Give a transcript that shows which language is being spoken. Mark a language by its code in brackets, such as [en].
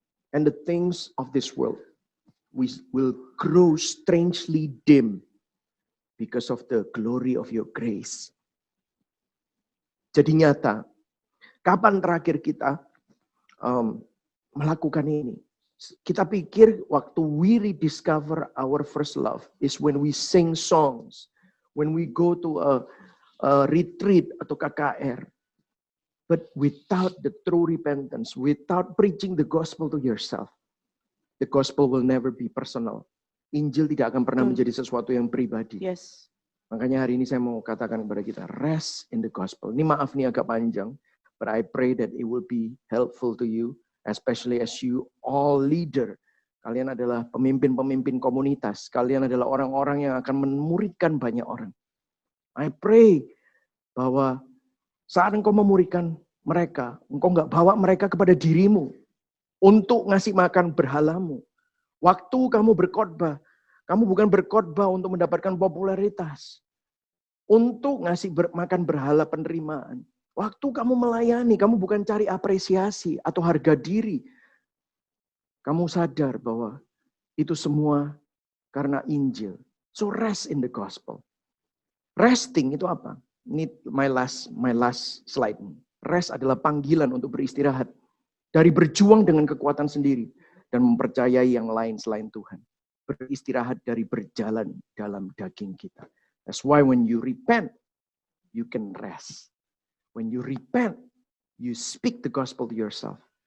[en] And the things of this world will grow strangely dim because of the glory of your grace. [id] Jadi nyata. Kapan terakhir kita melakukan ini? Kita pikir waktu [en] we rediscover our first love is when we sing songs, when we go to a retreat [id] atau KKR. [en] But without the true repentance, without preaching the gospel to yourself, the gospel will never be personal. [id] Injil tidak akan pernah menjadi sesuatu yang pribadi. [en] Yes. [id] Makanya hari ini saya mau katakan kepada kita, [en] rest in the gospel. [id] Ini maaf nih agak panjang, [en] but I pray that it will be helpful to you, especially as you all leader. [id] Kalian adalah pemimpin-pemimpin komunitas. Kalian adalah orang-orang yang akan memuridkan banyak orang. [en] I pray [id] bahwa saat engkau memuridkan mereka, engkau nggak bawa mereka kepada dirimu untuk ngasih makan berhalamu. Waktu kamu berkhotbah, kamu bukan berkhotbah untuk mendapatkan popularitas, untuk ngasih makan berhala penerimaan. Waktu kamu melayani, kamu bukan cari apresiasi atau harga diri. Kamu sadar bahwa itu semua karena Injil. [en] So rest in the gospel. [id] Resting itu apa? Ini my last slide. Rest adalah panggilan untuk beristirahat. Dari berjuang dengan kekuatan sendiri. Dan mempercayai yang lain selain Tuhan. Beristirahat dari berjalan dalam daging kita. [en] That's why when you repent, you can rest. When you repent, you speak the gospel to yourself.